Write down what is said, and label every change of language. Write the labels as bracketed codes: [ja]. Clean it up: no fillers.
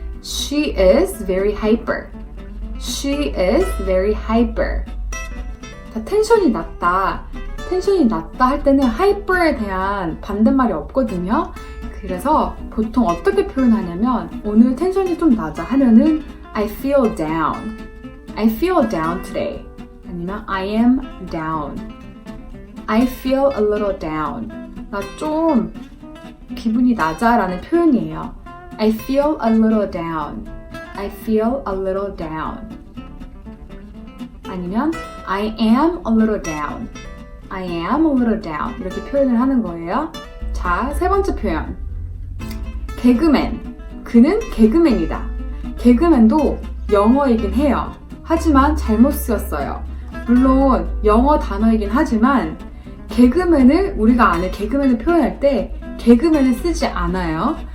[en] She is very hyper. She is very hyper. [ko] 자, 텐션이 낮다 할 때는 hyper에 대한 반대말이 없거든요. 그래서 보통 어떻게 표현하냐면 오늘 텐션이 좀 낮아 하면은 [en] I feel down. I feel down today. 아니면 I am down. I feel a little down. [ko] 나 좀 기분이 낮아 라는 표현이에요. [en] I feel a little down. I feel a little down. 아니면 I am a little down. I am a little down. [ko] 이렇게 표현을 하는 거예요. 자, 세 번째 표현. 개그맨. 그는 개그맨이다. 개그맨도 영어이긴 해요. 하지만 잘못 쓰였어요. 물론 영어 단어이긴 하지만 개그맨을 우리가 아는 개그맨을 표현할 때 개그맨을 쓰지 않아요.